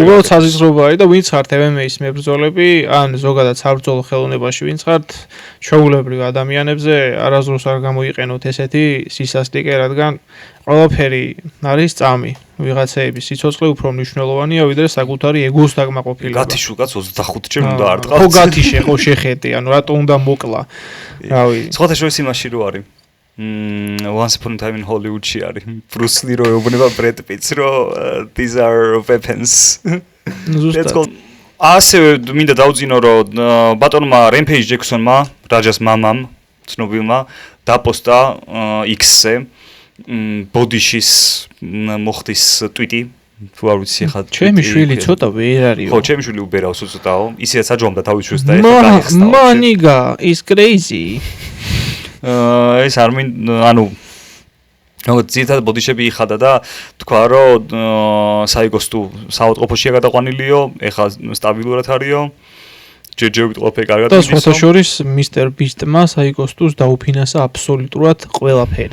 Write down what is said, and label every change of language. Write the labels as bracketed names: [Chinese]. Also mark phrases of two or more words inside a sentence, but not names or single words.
[Georgian] უბრალოდ საზღვრობა არის და ვინც ხართ MMA-ის მებრძოლები, ან ზოგადად საბრძოლო ხელოვნებაში ვინც ხართ ჩვეულებრივ ადამიანებზე არასდროს არ გამოიყენოთ ესეთი სისასტიკე, რადგან ყველაფერი არის წამი. ვიღაცეების სიცოცხლე უფრო მნიშვნელოვანია, ვიდრე საკუთარი ეგოს დაკმაყოფილება. გათიშულ კაც 25 ჯერ უნდა არტყა. ხო გათიშე, ხო შეხედე, ანუ რატო უნდა მოკლა. რავი. სხვათა შორის იმაში რო არის. Once upon a time in Hollywood-ში არის. Bruce Lee რო ეუბნება Brad Pitt-ს, რომ [English] these are weapons. [Georgian] ზუსტად. ასევე მინდა დავძინო, რომ ბატონმა Rampage Jackson-მა, რაჯას მამამ, ცნობილმა, დაპოსტა X-ზე ბოდიშის მოხდის ტვიტი. თუ არ ვიცი ხა ჩემი შვილი ცოტა ვერ არისო. ხო, ჩემი შვილი უბერავს ცოტაო. ისეც აჯობდა თავის შვილს და ეხლა დაიხსნა. [English] Maniga is crazy. [Georgian] ეს არ ანუ როგორც ძირითადად ბოდიშები იხადა და თქვა რომ საიკოსტუ საავადმყოფოშია გადაყვანილიო, ეხლა სტაბილურად არისო. ჯერჯერობით ყველაფერი კარგად მიდის. და სხვათა შორის Mr. Beast-მა საიკოსტუს დაუფინანსა აბსოლუტურად ყველაფერი.